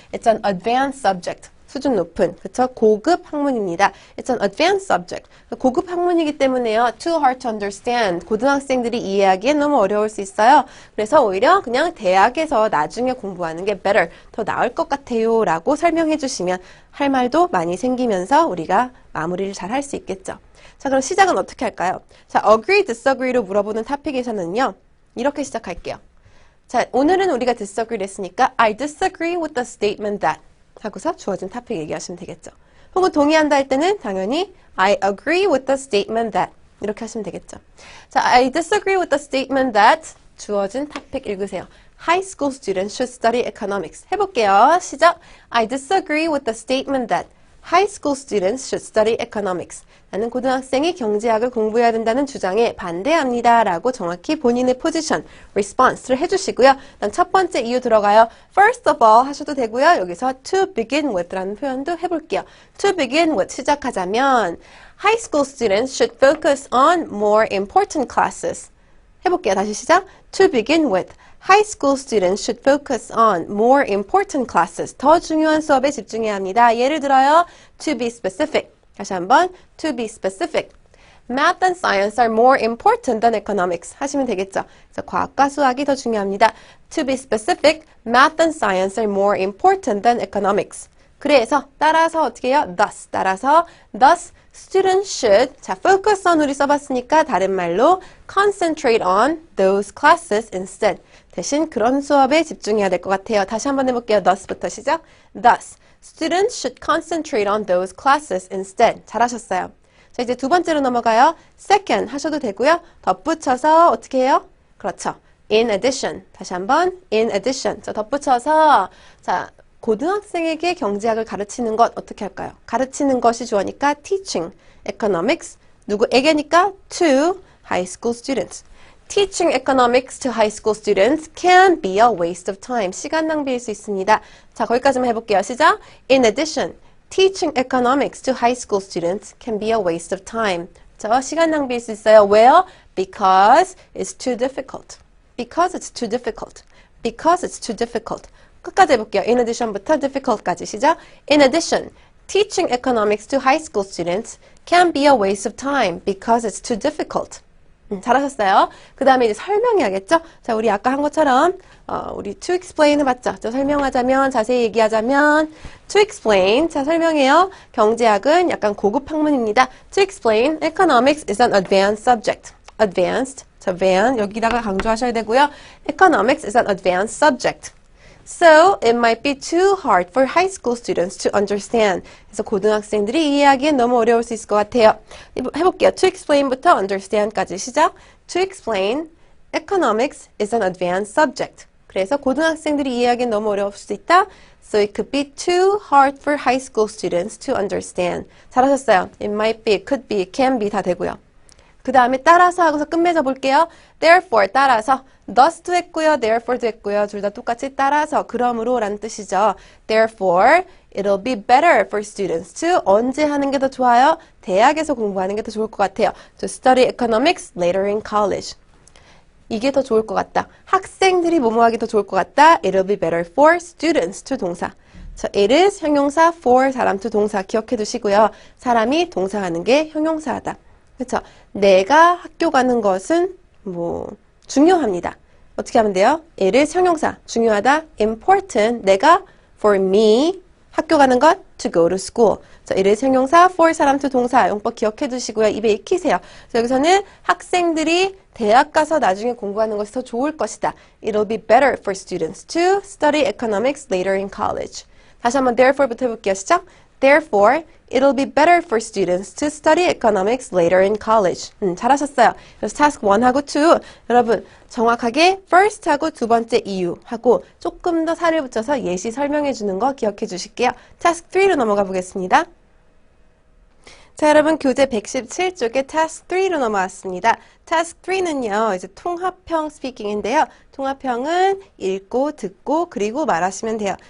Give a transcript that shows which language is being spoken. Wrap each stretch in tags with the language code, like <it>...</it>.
<en>It's an advanced subject.</en> <ko>수준 높은, 그쵸? 고급 학문입니다.</ko> <en>It's an advanced subject.</en> <ko>고급 학문이기 때문에요.</ko> <en>Too hard to understand.</en> <ko>고등학생들이 이해하기엔 너무 어려울 수 있어요. 그래서 오히려 그냥 대학에서 나중에 공부하는 게 better, 더 나을 것 같아요. 라고 설명해 주시면 할 말도 많이 생기면서 우리가 마무리를 잘 할 수 있겠죠. 자, 그럼 시작은 어떻게 할까요? 자, agree, disagree로 물어보는 토픽에서는요. 이렇게 시작할게요. 자, 오늘은 우리가 disagree를 했으니까</ko> <en>I disagree with the statement that</en> <ko>하고서 주어진 토픽 얘기하시면 되겠죠. 혹은 동의한다 할 때는 당연히</ko> <en>I agree with the statement that</en> <ko>이렇게 하시면 되겠죠. 자,</ko> <en>I disagree with the statement that</en> <ko>주어진 토픽 읽으세요.</ko> <en>High school students should study economics.</en> <ko>해볼게요. 시작.</ko> <en>I disagree with the statement that high school students should study economics.</en> <ko>나는 고등학생이 경제학을 공부해야 된다는 주장에 반대합니다. 라고 정확히 본인의 포지션, response를 해주시고요. 그다음 첫 번째 이유 들어가요.</ko> <en>First of all</en> <ko>하셔도 되고요. 여기서</ko> <en>to begin with</en> <ko>라는 표현도 해볼게요.</ko> <en>To begin with</en> <ko>시작하자면</ko> <en>high school students should focus on more important classes.</en> <ko>해볼게요. 다시 시작.</ko> <en>To begin with. High school students should focus on more important classes.</en> <ko>더 중요한 수업에 집중해야 합니다. 예를 들어요.</ko> <en>To be specific.</en> <ko>다시 한번.</ko> <en>To be specific. Math and science are more important than economics.</en> <ko>하시면 되겠죠. 그래서 과학과 수학이 더 중요합니다.</ko> <en>To be specific. Math and science are more important than economics.</en> <ko>그래서 따라서 어떻게 해요?</ko> <en>Thus.</en> <ko>따라서</ko> <en>thus students should 자 focus on</en> <ko>우리 써봤으니까 다른 말로</ko> <en>concentrate on those classes instead.</en> <ko>대신 그런 수업에 집중해야 될 것 같아요. 다시 한번 해볼게요. thus부터 시작.</ko> <en>Thus, students should concentrate on those classes instead.</en> <ko>잘하셨어요. 자, 이제 두 번째로 넘어가요. second 하셔도 되고요. 덧붙여서 어떻게 해요? 그렇죠.</ko> <en>in addition.</en> <ko>다시 한번</ko> <en>in addition.</en> <ko>자, 덧붙여서 자 고등학생에게 경제학을 가르치는 것 어떻게 할까요? 가르치는 것이 주어니까</ko> <en>teaching economics.</en> <ko>누구에게니까</ko> <en>to high school students. Teaching economics to high school students can be a waste of time.</en> <ko>시간 낭비일 수 있습니다. 자, 거기까지만 해볼게요. 시작.</ko> <en>In addition, teaching economics to high school students can be a waste of time.</en> <ko>저 시간 낭비일 수 있어요. 왜요?</ko> <en>Because it's too difficult. Because it's too difficult. because it's too difficult.</en> <ko>끝까지 해볼게요. In addition부터 difficult까지 시작.</ko> <en>In addition, teaching economics to high school students can be a waste of time because it's too difficult.</en> <ko>잘하셨어요. 그 다음에 이제 설명해야겠죠? 자, 우리 아까 한 것처럼, 우리</ko> <en>to explain</en> <ko>해봤죠? 자, 설명하자면, 자세히 얘기하자면,</ko> <en>to explain.</en> <ko>자, 설명해요. 경제학은 약간 고급 학문입니다.</ko> <en>To explain, economics is an advanced subject. Advanced. 자, van.</en> <ko>여기다가 강조하셔야 되고요.</ko> <en>Economics is an advanced subject. So, it might be too hard for high school students to understand.</en> <ko>그래서 고등학생들이 이해하기엔 너무 어려울 수 있을 것 같아요. 해볼게요. To explain부터 understand까지 시작.</ko> <en>To explain, economics is an advanced subject.</en> <ko>그래서 고등학생들이 이해하기엔 너무 어려울 수도 있다.</ko> <en>So, it could be too hard for high school students to understand.</en> <ko>잘하셨어요.</ko> <en>It might be, it could be, it can be</en> <ko>다 되고요. 그 다음에 따라서 하고서 끝맺어 볼게요. Therefore, 따라서. thus도 했고요. thereford도 했고요. 둘 다 똑같이 따라서, 그러므로 라는 뜻이죠.</ko> <en>Therefore, it'll be better for students to</en> <ko>언제 하는 게 더 좋아요? 대학에서 공부하는 게 더 좋을 것 같아요.</ko> <en>To study economics later in college.</en> <ko>이게 더 좋을 것 같다. 학생들이 뭐뭐 하기 더 좋을 것 같다.</ko> <en>It'll be better for students to</en> <ko>동사. So it is 형용사 for 사람 to 동사 기억해 두시고요. 사람이 동사하는 게 형용사하다. 그렇죠? 내가 학교 가는 것은 중요합니다. 어떻게 하면 돼요? it is 형용사 중요하다. important 내가</ko> <en>for me</en> <ko>학교 가는 것</ko> <en>to go to school.</en> <ko>자, it is 형용사 for 사람 to 동사 용법 기억해 두시고요. 입에 익히세요. 자, 여기서는 학생들이 대학 가서 나중에 공부하는 것이 더 좋을 것이다.</ko> <en>It'll be better for students to study economics later in college.</en> <ko>다시 한번 therefore부터 해볼게요. 시작.</ko> <en>Therefore, it'll be better for students to study economics later in college.</en> <ko>잘하셨어요. 그래서 task 1하고 2. 여러분, 정확하게 first하고 두 번째 이유하고 조금 더 살을 붙여서 예시 설명해 주는 거 기억해 주실게요. task 3로 넘어가 보겠습니다. 자, 여러분, 교재 117쪽에 task 3로 넘어왔습니다. task 3는요, 이제 통합형 스피킹인데요. 통합형은 읽고, 듣고, 그리고 말하시면 돼요.</ko>